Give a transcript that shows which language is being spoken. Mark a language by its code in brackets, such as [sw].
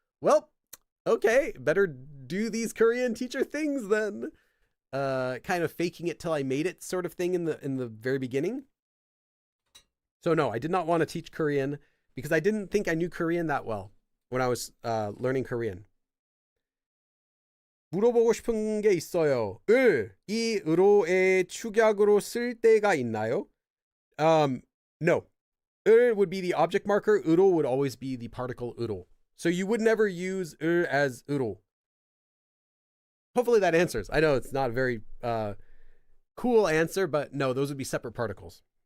[en] Well, okay, better do these Korean teacher things then. Kind of faking it till I made it sort of thing in the very beginning. So no, I did not want to teach Korean because I didn't think I knew Korean that well when I was learning Korean. [ko] 물어보고 싶은 게 있어요. 이 의로의 축약으로 쓸 때가 있나요? [en] No. Would be the object marker. Uro would always be the particle uro. So you would never use as uro. Hopefully that answers. I know it's not a very cool answer, but no, those would be separate particles.